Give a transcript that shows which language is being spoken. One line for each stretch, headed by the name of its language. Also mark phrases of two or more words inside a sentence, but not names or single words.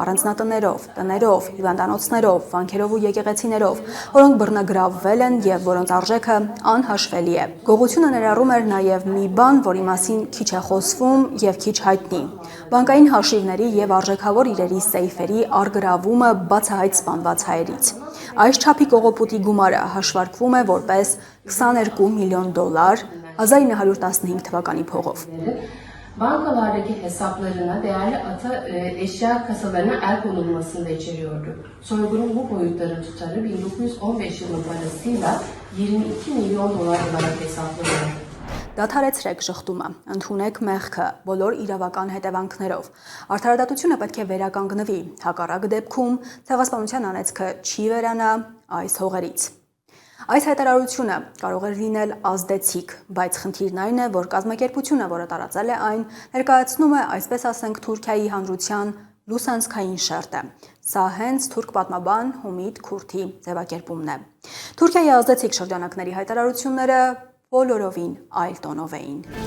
Armenian: առանձնատներով, տներով, հիվանդանոցներով, վանքերով ու եկեղեցիներով, որոնք բռնագրավվել են եւ որոնց արժեքը անհաշվելի է։ Գողությունը ներառում էր նաեւ մի բան, որի մասին քիչ է խոսվում եւ քիչ հայտնի։ Բանկային հաշիվների եւ արժեքավոր իրերի սեյֆերի արգրավումը բացահայտ սպանված հայերից։ Այս չափի կողոպուտի գումարը հաշվարկվում է որպես $22 միլիոն 1915 թվականի փողով։
Turkish: Bankalardaki hesaplarına, değerli eşya kasalarına el konulmasını da içeriyordu. Soygunun bu boyutları tutarı 1915 yılının parasıyla $22 milyon olarak hesaplanıyor.
Armenian: Դադարեցրեք շղթումը, ընդունեք մեղքը բոլոր իրավական հետևանքներով։ Արդարադատությունը պետք է վերականգնվի, հակառակ դեպքում ցեղասպանության անեծքը չի վերանա այս հողերից։ Այս հայտարարությունը կարող է լինել ազդեցիկ, բայց խնդիրն այն է, որ կազմակերպությունը, որը տարածել է այն, ներկայացնում է, այսպես ասենք, Թուրքիայի հանրության լուսանցքային շերտը։ Սա հենց թուրք պատմաբան Հումիդ Քուրթի ձևակերպումն է։ Թուրքիայի ազդեցիկ շրջանակների հայտարարությունները բոլորովին այլ տոնով էին։